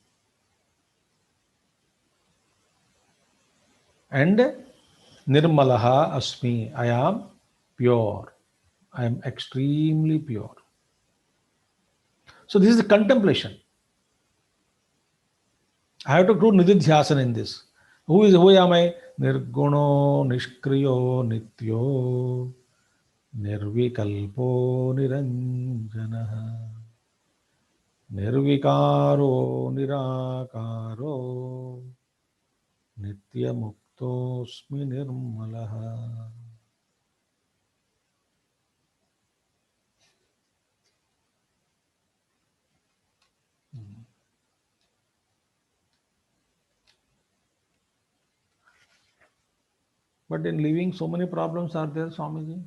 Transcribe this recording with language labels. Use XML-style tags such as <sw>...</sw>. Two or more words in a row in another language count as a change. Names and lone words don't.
<en>And</en> <sa>nirmalaha asmi,</sa> <en>I am pure. I am extremely pure. So this is the contemplation. I have to do nididhyasana in this. Who am I?</en> <sa>Nirguno, nishkriyo, nityo, nirvikalpo, niranjana, nirvikaro, nirakaro, nityamuktosmi nirmalaha.</sa> <en>But in living, so many problems are there, Swamiji.</en>